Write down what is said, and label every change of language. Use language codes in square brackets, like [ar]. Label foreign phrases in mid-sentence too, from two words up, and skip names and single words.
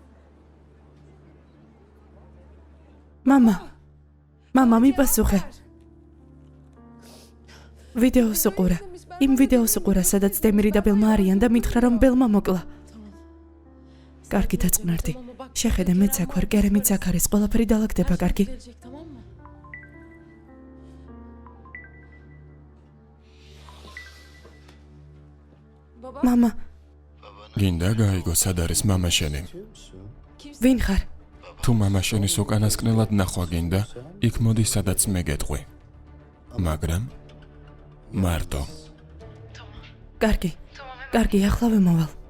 [ka] მამა, მამა, მიპასუხე. ვიდეოს უყურა. იმ ვიდეოს უყურა, სადაც დემირი და ბელმა არიან და მითხრა, რომ ბელმა მოკლა. კარგი, დაწყნარდი. შეხედე, მეც აქ ვარ, კერემიც აქ არის, ყველაფერი დაალაგდება, კარგი. [tr] Verecek, tamam mı? Baba, [ka] მამა, გინდა გაიგო, სად არის მამა შენი? ვინ ხარ? თუ მამა შენის უკანასკნელად ნახვა გინდა, იქ მოდი, სადაც მე გეტყვი. მაგრამ მარტო. კარგი. კარგი, ახლავე მოვალ.